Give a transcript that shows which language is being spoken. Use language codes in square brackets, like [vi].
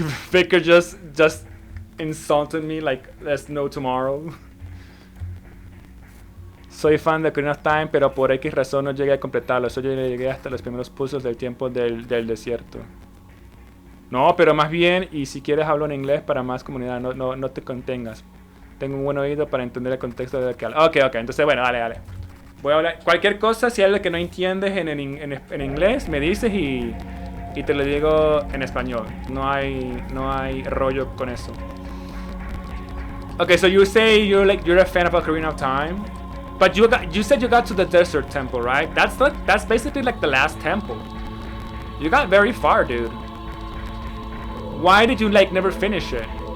[en] Vicar just insulted me like there's no tomorrow. [es] Soy fan de Ocarina of Time, pero por X razón no llegué a completarlo. Solo llegué hasta los primeros puzzles del tiempo del desierto. No, pero más bien, y si quieres hablo en inglés para más comunidad, no te contengas. Tengo un buen oído para entender el contexto de lo que hablo. Ok, entonces bueno, dale. Voy a hablar. Cualquier cosa, si hay algo que no entiendes en inglés, me dices y te lo digo en español. No hay rollo con eso. [en] Okay, so you say you're a fan of Ocarina of Time, but you said you got to the desert temple, right? That's basically like the last temple. You got very far, dude. Why did you like never finish it?